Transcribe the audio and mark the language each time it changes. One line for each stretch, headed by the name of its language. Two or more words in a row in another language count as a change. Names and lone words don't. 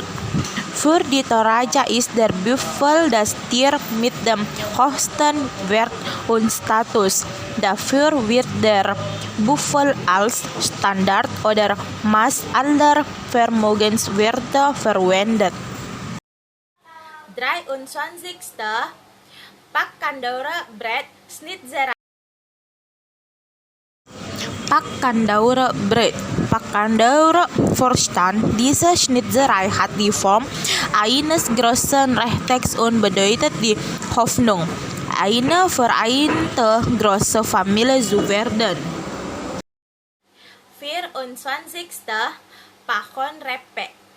German: Für die Toraja ist der Büffel das Tier mit dem höchsten Wert und Status. Dafür wird der Büffel als Standard oder Maß aller Vermögenswerte verwendet. 23. Pak Kandaura Bread Schnitzerei. Pak Kandaura Bread. Pak Kandaura Vorstand. Diese Schnitzerei hat die Form eines großen Rechtecks und bedeutet die Hoffnung, eine vereinte große Familie zu werden. 24. Pahon Repe.